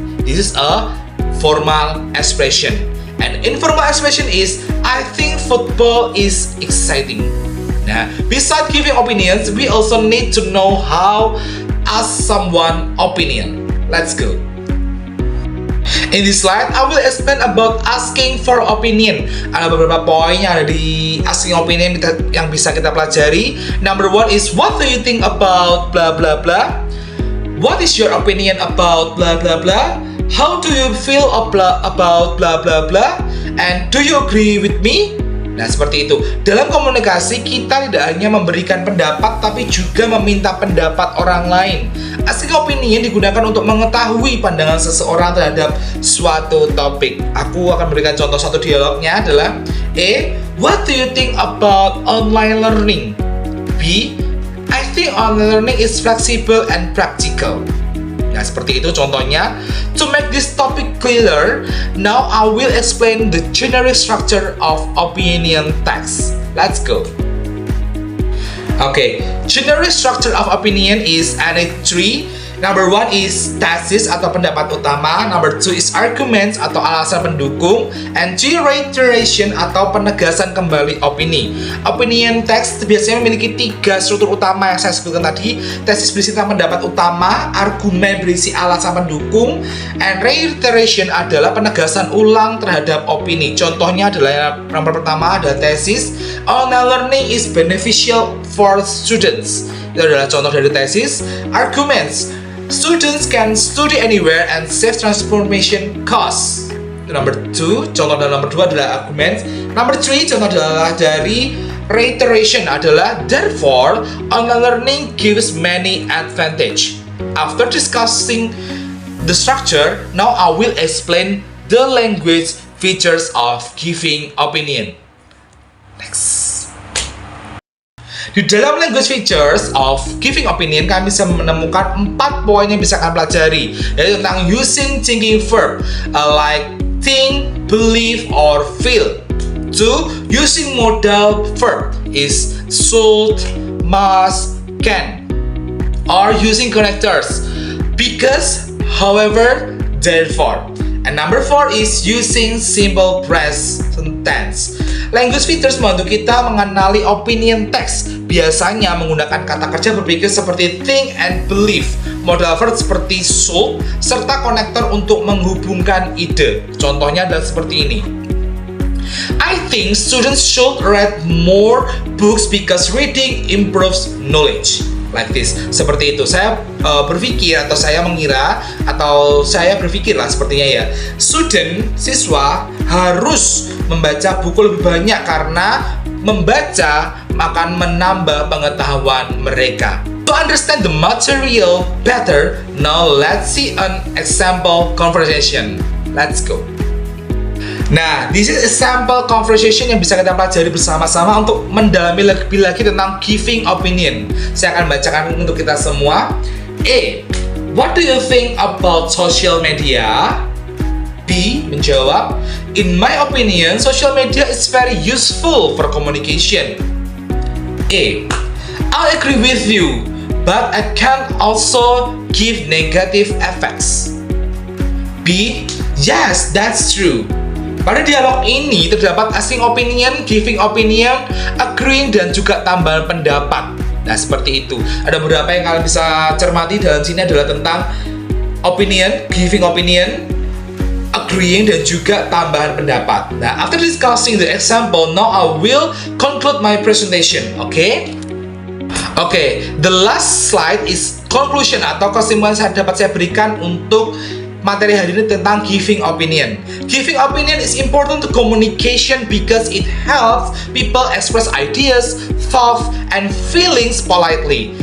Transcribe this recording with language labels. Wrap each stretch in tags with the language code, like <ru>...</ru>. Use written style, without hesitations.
<en>This is a formal expression. And informal expression is I think football is exciting. Nah, besides giving opinions, we also need to know how ask someone opinion. Let's go. In this slide, I will explain about asking for opinion.</en> <id>Ada beberapa poin yang ada di asking opinion yang bisa kita pelajari.</id> <en>Number 1 is what do you think about blah blah blah? What is your opinion about blah blah blah? How do you feel about blah blah blah? And do you agree with me?</en> <id>Nah, seperti itu. Dalam komunikasi, kita tidak hanya memberikan pendapat, tapi juga meminta pendapat orang lain. Asking opinion digunakan untuk mengetahui pandangan seseorang terhadap suatu topik. Aku akan memberikan contoh satu dialognya adalah A.</id> <en>What do you think about online learning? B. I think online learning is flexible and practical.</en> <id>Nah, seperti itu contohnya.</id> <en>To make this topic clearer, now I will explain the generic structure of opinion text. Let's go. Okay, generic structure of opinion is any three. Number 1 is thesis</en> <id>atau pendapat utama.</id> <en>Number 2 is arguments</en> <id>atau alasan pendukung.</id> <en>And 3 reiteration</en> <id>atau penegasan kembali opini. Opinion text biasanya memiliki 3 struktur utama yang saya sebutkan tadi. Thesis berisi tentang pendapat utama, argumen berisi alasan pendukung, and reiteration adalah penegasan ulang terhadap opini. Contohnya adalah yang pertama ada thesis,</id> <en>online learning is beneficial for students.</en> <id>Itu adalah contoh dari tesis.</id> <en>Arguments, students can study anywhere and save transformation costs. number 2.</en> <id>Contoh dalam nomor 2 adalah argument. Number 3, contoh adalah dari reiteration adalah</id> <en>therefore, online learning gives many advantage. After discussing the structure, now I will explain the language features of giving opinion.</en> <id>Next. Di dalam language features of giving opinion, kami bisa menemukan 4 poin yang bisa kalian pelajari, yaitu tentang</id> <en>using thinking verb like think, believe, or feel.</en> <id>2.</id> <en>Using modal verb is should, must, can. Or using connectors because, however, therefore. And number 4 is using simple present tense.</en> <id>Language features membantu kita mengenali opinion text. Biasanya menggunakan kata kerja berpikir seperti think and believe, modal verb seperti should, serta konektor untuk menghubungkan ide. Contohnya adalah seperti ini.</id> <en>I think students should read more books because reading improves knowledge. Like this,</en> <id>seperti itu. Saya berpikir atau saya mengira atau saya berpikir lah sepertinya ya. Student, siswa harus membaca buku lebih banyak karena membaca akan menambah pengetahuan mereka.</id> <en>To understand the material better, now let's see an example conversation. Let's go. Nah, this is a sample conversation</en> <id>yang bisa kita pelajari bersama-sama untuk mendalami lebih lagi tentang giving opinion. Saya akan bacakan untuk kita semua. A.</id> <en>What do you think about social media? B. Menjawab, in my opinion, social media is very useful for communication. A. I agree with you, but I can also give negative effects.</en> <id>B.</id> <en>Yes, that's true.</en> <id>Pada dialog ini terdapat asking opinion, giving opinion, agreeing, dan juga tambahan pendapat. Nah, seperti itu. Ada beberapa yang kalian bisa cermati dalam sini adalah tentang opinion, giving opinion, agreeing, dan juga tambahan pendapat.</id> <en>Nah, after discussing the example, now I will conclude my presentation. Okay, the last slide is conclusion</en> <id>atau kesimpulan dapat saya berikan untuk materi hari ini tentang</id> <en>giving opinion. Giving opinion is important to communication because it helps people express ideas, thoughts, and feelings politely.</en>